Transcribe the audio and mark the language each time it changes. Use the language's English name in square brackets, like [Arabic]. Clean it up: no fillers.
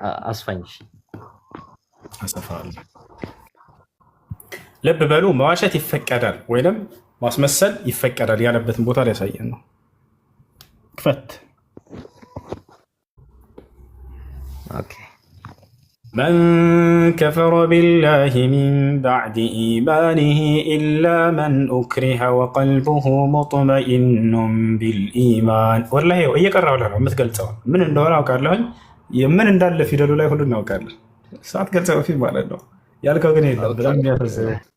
[Amharic] አስፋኝ። እሺ አሰፋለሁ። ልብ በሉ መዋሸት ይፈቀዳል ወይንም ማስመሰል ይፈቀዳል ያለበትን ቦታ ላይ ያሳየን ነው። ክፈት። [English] ኦኬ [Arabic] من كفر بالله من بعد إيمانه إلا من أكره وقلبه مطمئن بالإيمان. والله [Amharic] እየቀራው ላይ ነው የምትገልጸው። ምን እንደሆነ አውቃለሁ። ምን እንዳለ ፊደሉ ላይ ሁሉ እናውቃለን። ሰዓት ገልጸው በፊት ማለት ነው ያልከው ግን የለም። በጣም የሚያፈዘው